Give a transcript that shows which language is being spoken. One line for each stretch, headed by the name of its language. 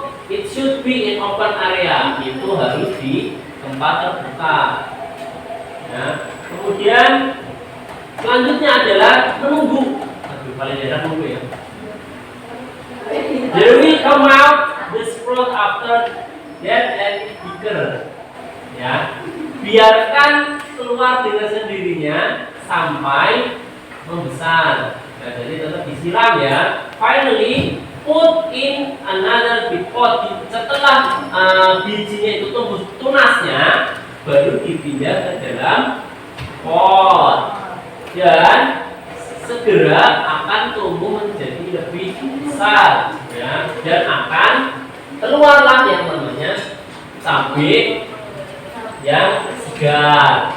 English: It should be in open area.
Indonesian: Itu harus di tempat terbuka. Ya. Kemudian selanjutnya adalah menunggu. Paling tidak menunggu ya.
English: There will come out the sprout after that and bigger.
Indonesian: Ya. Biarkan keluar dengan sendirinya sampai membesar. Nah, jadi tetap disiram ya. Finally,
English: put in another big pot.
Indonesian: Setelah bijinya itu tumbuh tunasnya, baru dipindah ke dalam pot dan segera akan tumbuh menjadi lebih besar, ya, dan akan keluarlah yang namanya cabai yang segar.